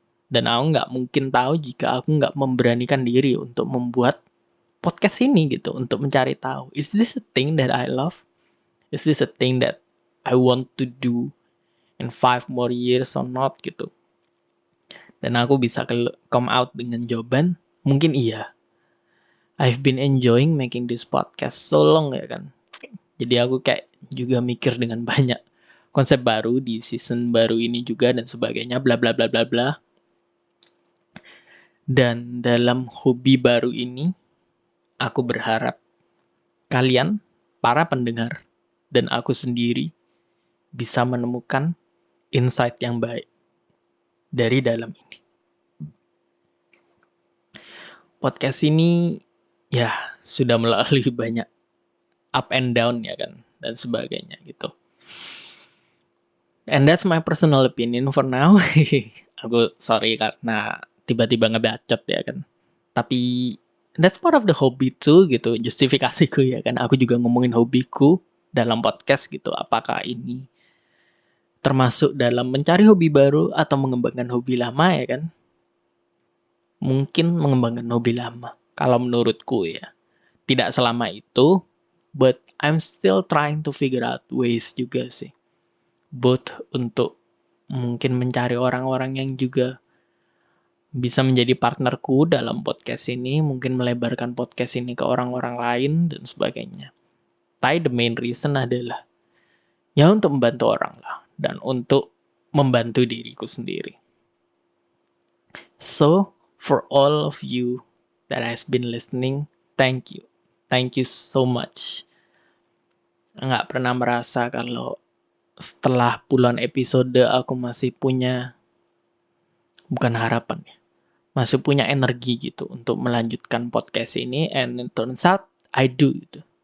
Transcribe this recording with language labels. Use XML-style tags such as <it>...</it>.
<id>Dan aku nggak mungkin tahu jika aku nggak memberanikan diri untuk membuat podcast ini gitu. Untuk mencari tahu,</id> <en>is this a thing that I love? Is this a thing that I want to do in 5 more years or not</en> <id>gitu. Dan aku bisa</id> <en>come out</en> <id>dengan jawaban, mungkin iya.</id> <en>I've been enjoying making this podcast so long</en> <id>ya kan. Jadi aku kayak juga mikir dengan banyak konsep baru di season baru ini juga dan sebagainya, bla bla bla bla bla. Dan dalam hobi baru ini, aku berharap kalian, para pendengar, dan aku sendiri bisa menemukan insight yang baik dari dalam ini. Podcast ini ya sudah melalui banyak</id> <en>up and down</en> <id>ya kan dan sebagainya gitu.</id> <en>And that's my personal opinion for now.</en> <id>Aku sorry karena tiba-tiba ngebacot ya kan. Tapi</id> <en>that's part of the hobby too</en> <id>gitu. Justifikasiku ya kan. Aku juga ngomongin hobiku dalam podcast gitu. Apakah ini termasuk dalam mencari hobi baru atau mengembangkan hobi lama ya kan? Mungkin mengembangkan hobi lama. Kalau menurutku ya. Tidak selama itu.</id> <en>But I'm still trying to figure out ways</en> <id>juga sih.</id> <en>Both</en> <id>untuk mungkin mencari orang-orang yang juga bisa menjadi partnerku dalam podcast ini, mungkin melebarkan podcast ini ke orang-orang lain dan sebagainya. Tapi</id> <en>the main reason</en> <id>adalah ya untuk membantu orang lah dan untuk membantu diriku sendiri.</id> <en>So, for all of you that has been listening, thank you. Thank you so much.</en> <id>Nggak pernah merasa kalau setelah puluhan episode aku masih punya, bukan harapan ya, masih punya energi gitu untuk melanjutkan podcast ini,</id> <en>and it turns out I do</en> <id>gitu.</id>